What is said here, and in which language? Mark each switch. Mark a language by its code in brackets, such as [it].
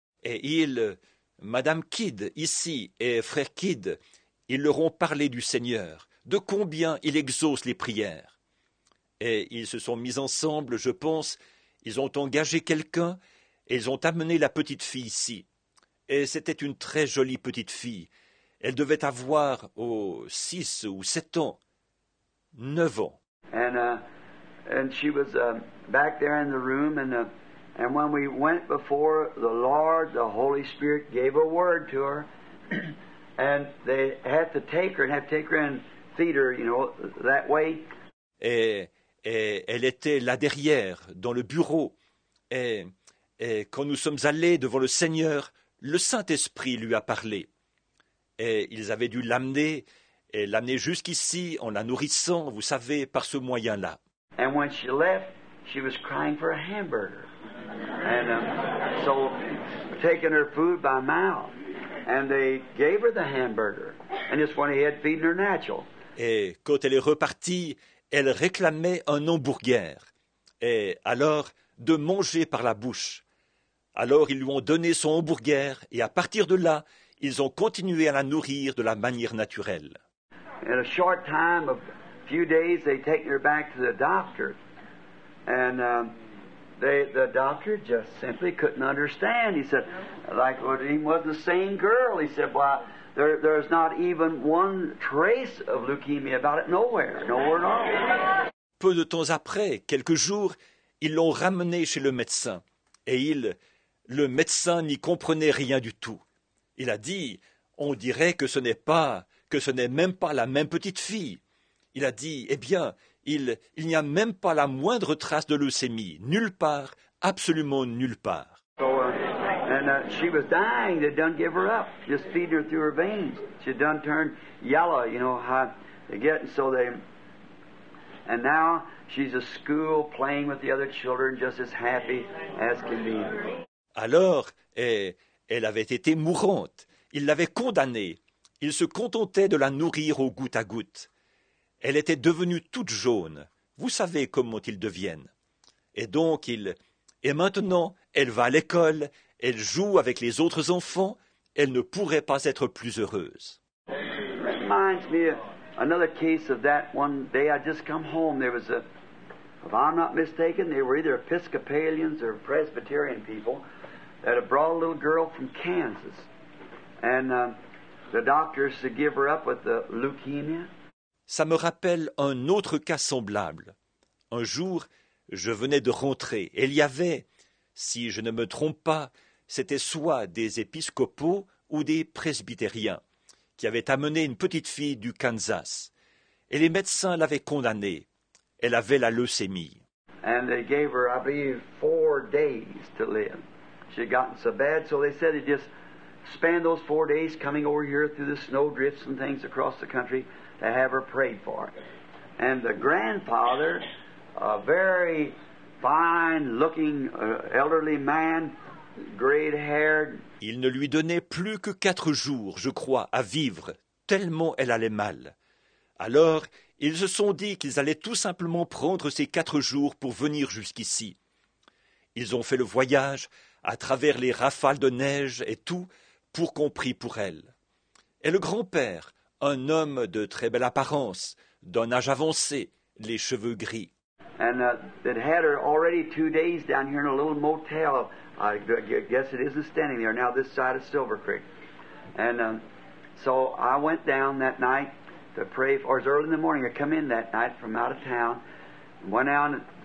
[fr] Et Madame Kidd, ici, et frère Kidd, ils leur ont parlé du Seigneur, de combien il exauce les prières. Et ils se sont mis ensemble, je pense, ils ont engagé quelqu'un, et ils ont amené la petite fille ici. Et c'était une très jolie petite fille. Elle devait avoir 6 ou 7 ans, 9 ans. [en] And she was back there in the room, and when we went before the Lord, the Holy Spirit gave a word to her, and they had to take her and feed her, that way. [fr] Et elle était là derrière, dans le bureau. Et quand nous sommes allés devant le Seigneur, le Saint-Esprit lui a parlé. Et ils avaient dû l'amener jusqu'ici en la nourrissant, vous savez, par ce moyen-là. [en] And when she left, she was crying for a hamburger. And so taking her food by mouth. And they gave her the hamburger. And just went ahead feeding her natural. [fr] Et quand elle est repartie, elle réclamait un hamburger. Et alors, de manger par la bouche. Alors ils lui ont donné son hamburger, et à partir de là, ils ont continué à la nourrir de la manière naturelle. [en] In a short time, a few days, they taken her back to the doctor, and the doctor just simply couldn't understand. He said, he wasn't the same girl. He said, well, there's not even one trace of leukemia about it nowhere at all. [fr] Peu de temps après, quelques jours, ils l'ont ramenée chez le médecin, et le médecin n'y comprenait rien du tout. Il a dit, on dirait que ce n'est même pas la même petite fille. Il a dit, eh bien, il n'y a même pas la moindre trace de leucémie, nulle part, absolument nulle part. [en] So, and And she was dying. They done give her up, just feeding her through her veins. She done turned yellow, you know how they get. And so they, and now she's at school playing with the other children, just as happy as can be. [fr] Alors, elle avait été mourante. Il l'avait condamnée. Il se contentait de la nourrir au goutte à goutte. Elle était devenue toute jaune. Vous savez comment ils deviennent. Et donc, et maintenant, elle va à l'école, elle joue avec les autres enfants, elle ne pourrait pas être plus heureuse. [en] That reminds me of another case of that. One day I just come home. There was if I'm not mistaken, they were either Episcopalians or Presbyterian people that had brought a little girl from Kansas. And the doctors to give her up with the leukemia. [fr] Ça me rappelle un autre cas semblable. Un jour, je venais de rentrer et il y avait, si je ne me trompe pas, c'était soit des épiscopaux ou des presbytériens qui avaient amené une petite fille du Kansas. Et les médecins l'avaient condamnée. Elle avait la leucémie. [en] And they gave her, I believe, 4 days to live. She had gotten so bad, so they said they just spend those 4 days coming over here through the snow drifts and things across the country to have her prayed for. And the grandfather, a very fine-looking elderly man, gray-haired. [fr] Il ne lui donnait plus que 4 jours, je crois, à vivre, tellement elle allait mal. Alors, ils se sont dit qu'ils allaient tout simplement prendre ces 4 jours pour venir jusqu'ici. Ils ont fait le voyage à travers les rafales de neige et tout pour qu'on prie pour elle. Et le grand-père, un homme de très belle apparence, d'un âge avancé, les cheveux gris. [en] And they'd had her already 2 days down here in a little motel. I guess it isn't standing there now, this side of Silver Creek. And so I went down that night to pray for. It was early in the morning. I come in that night from out of town. Went down.